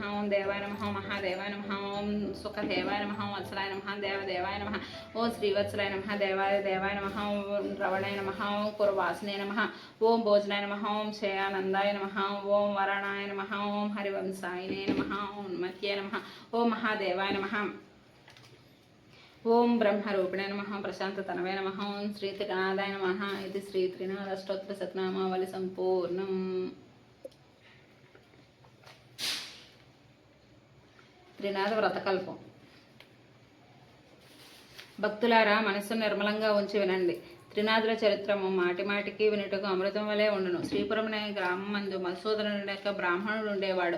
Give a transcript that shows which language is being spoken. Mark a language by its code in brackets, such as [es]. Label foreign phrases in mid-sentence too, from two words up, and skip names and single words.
[sa] ओं देवाय नमः, ओं महादेवाय नमः, ओं सुखदेवाय नमः, ओं वत्सलाय नमः, देवदेवाय नमः, ओं श्रीवत्सलाय नमः, देवाय नमः, ओं रवणाय नमः, ओं कुर्वासने नमः, ओं भोजनाय नमः, ओं श्रेयानन्दाय नमः, ओं वरणाय नमः, ओं हरिवंशायने नमः, ओं उन्मत्ये नमः, ओं महादेवाय नमः, ओं ब्रह्मरूपिणे नमः, प्रशान्ततनवे नमः, ओं श्रीत्रिनादाय नमः। इति श्रीत्रिनाद अष्टोत्तर शतनामावली सम्पूर्णम्। [te] త్రినాద వ్రతకల్పం. భక్తులారా, మనస్సును నిర్మలంగా ఉంచి వినండి. త్రినాథుల చరిత్రము మాటిమాటికి వినుటకు అమృతం వలె ఉండును. శ్రీపురం అనే గ్రామం మందు మధుసూదనుడు యొక్క బ్రాహ్మణుడు ఉండేవాడు.